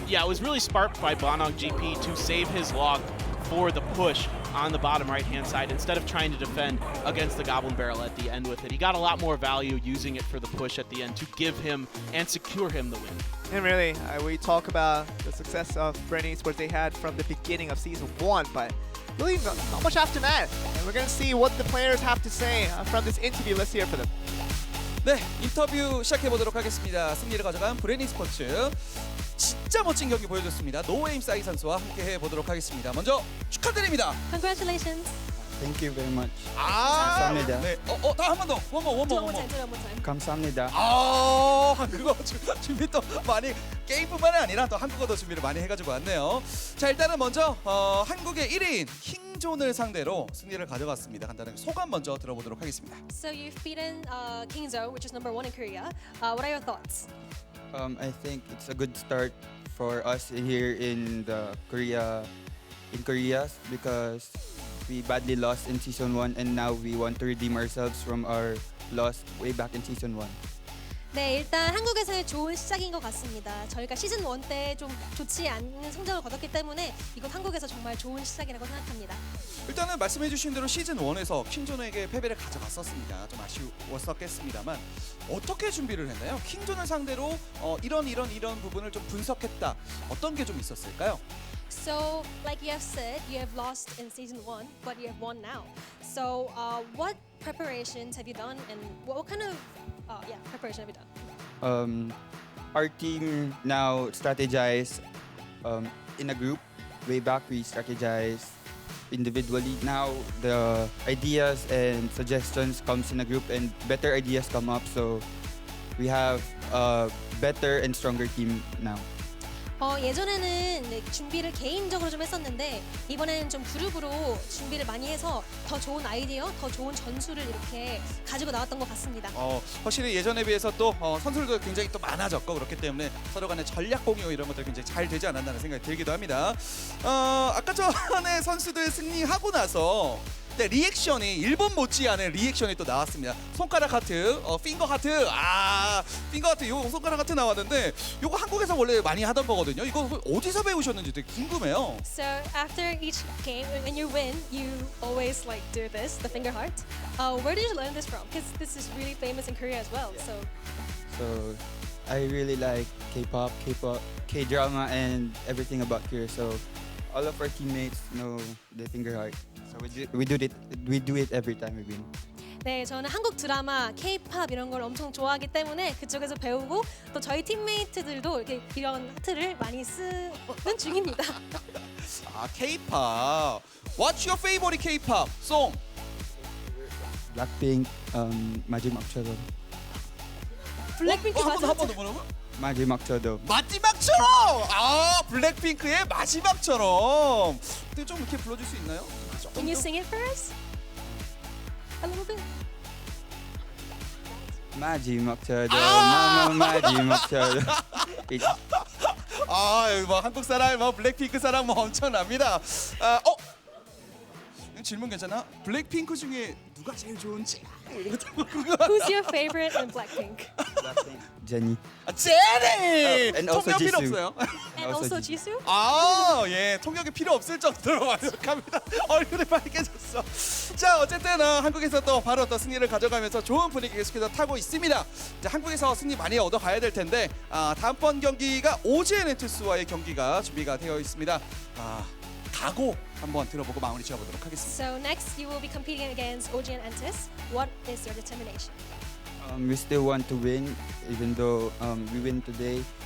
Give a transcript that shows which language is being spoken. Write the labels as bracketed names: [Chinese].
[English] Yeah, it was really sparked by Manong GP to save his log for the push on the bottom right-hand side instead of trying to defend against the Goblin Barrel at the end with it. He got a lot more value using it for the push at the end to give him and secure him the win. And really, we talk about the success of Bren Esports they had from the beginning of Season 1, but really not much after that. And we're going to see what the players have to say from this interview. Let's hear from them. [Korean] 네, 인터뷰 시작해보도록 하겠습니다. 승리를 가져간 브렌 e스포츠. 진짜 멋진 경기 보여줬습니다. 노웨임 싸이 선수와 함께 해보도록 하겠습니다. 먼저 축하드립니다. [English] Congratulations. Thank you very much. [Korean] 감사합니다. 네, 다 한 번 더. [English] one more. [Korean] 감사합니다. 그거 준비 또 많이 게임뿐만이 아니라 또 한국어도 준비를 많이 해가지고 왔네요. 자, 일단은 먼저 한국의 1위인 킹존을 상대로 승리를 가져갔습니다. 간단하게 소감 먼저 들어보도록 하겠습니다. [English] So you've beaten Kingzone, which is number 1 in Korea. What are your thoughts? I think it's a good start for us here in Korea because we badly lost in Season 1 and now we want to redeem ourselves from our loss way back in Season 1. [Korean] 네, 일단 한국에서의 좋은 시작인 것 같습니다. 저희가 시즌 1 때 좀 좋지 않은 성적을 거뒀기 때문에 이건 한국에서 정말 좋은 시작이라고 생각합니다. 일단은 말씀해주신 대로 시즌 1에서 킹존에게 패배를 가져갔었습니다. 좀 아쉬웠었겠습니다만 어떻게 준비를 했나요? 킹존을 상대로 이런 부분을 좀 분석했다. 어떤 게 좀 있었을까요? [English] So, like you have said, you have lost in season 1, but you have won now. So, what preparations have you done, and what kind of preparation have you done? Our team now strategize in a group. Way back we strategize individually. Now the ideas and suggestions comes in a group, and better ideas come up. So we have a better and stronger team now. [Korean] 예전에는 네, 준비를 개인적으로 좀 했었는데 이번에는 좀 그룹으로 준비를 많이 해서 더 좋은 아이디어, 더 좋은 전술을 이렇게 가지고 나왔던 것 같습니다. 확실히 예전에 비해서 또 선수들도 굉장히 또 많아졌고 그렇기 때문에 서로 간의 전략 공유 이런 것들 굉장히 잘 되지 않았나는 생각이 들기도 합니다. 아까 전에 선수들 승리하고 나서 리액션이 일본 못지않은 리액션이 또 나왔습니다. 손가락 하트, 핑거 하트, 핑거 하트, 요 손가락 하트 나왔는데 요거 한국에서 원래 많이 하던 거거든요. 이거 어디서 배우셨는지 되게 궁금해요. [English] So after each game, when you win, you always like do this, the finger heart. Where did you learn this from? Because this is really famous in Korea as well. So I really like K-pop, K-drama, and everything about Korea. So all of our teammates know the finger heart. So we do it every time we win. [Korean] 네, 저는 한국 드라마, K-pop 이런 걸 엄청 좋아하기 때문에 그쪽에서 배우고 또 저희 팀메이트들도 이렇게 이런 하트를 많이 쓰는 중입니다. [English] K-pop. What's your favorite K-pop song? [Korean] Blackpink, 마지막처럼. 블랙핑크 한번 더 뭐라고? 마지막처럼. 마지막처럼. 블랙핑크의 마지막처럼. 근데 좀 이렇게 불러줄 수 있나요? [English] Can you sing it for us? A little bit. [Korean] 마지막처럼. 마지막처럼. 뭐 한국 사랑, 뭐 블랙핑크 사랑 뭐 엄청납니다. 질문 괜찮아? 블랙핑크 중에 누가 제일 좋은지? [English] Who's your favorite in Blackpink? [Korean] 제니. 제니! [English] and also [Korean] 통역 필요 [English] Jisoo. [Korean] 없어요. [English] And also Jisoo? [Korean] 예, 통역이 필요 없을 정도로 완벽합니다. 얼굴이 빨개졌어. 자, 어쨌든 한국에서 또 바로 또 승리를 가져가면서 좋은 분위기 계속해서 타고 있습니다. 이제 한국에서 승리 많이 얻어가야 될 텐데 다음번 경기가 OGN 엔투스와의 경기가 준비가 되어 있습니다. 각오 한번 들어보고 마무리 지어보도록 하겠습니다. [English] So next you will be competing against OGN Entus. What is your determination? We still want to win, even though we win today.